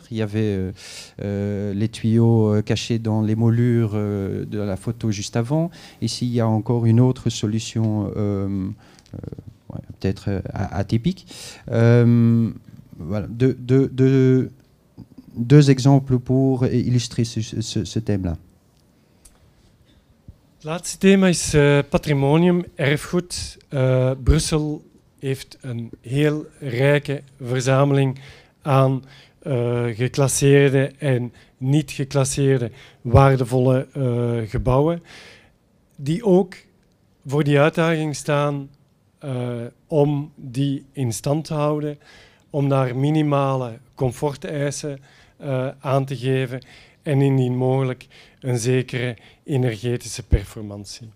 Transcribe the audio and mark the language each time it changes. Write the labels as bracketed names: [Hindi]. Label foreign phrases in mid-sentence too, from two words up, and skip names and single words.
[French] Il y avait les tuyaux cachés dans les moulures de la photo juste avant. Ici, il y a encore une autre solution peut-être atypique. Voilà, deux exemples pour illustrer ce thème-là. [Dutch] Het laatste thema is patrimonium, erfgoed. Brussel heeft een heel rijke verzameling aan geclasseerde en niet geclasseerde waardevolle gebouwen, die ook voor die uitdaging staan om die in stand te houden, om daar minimale comforteisen aan te geven en indien mogelijk een zekere energetische performantie.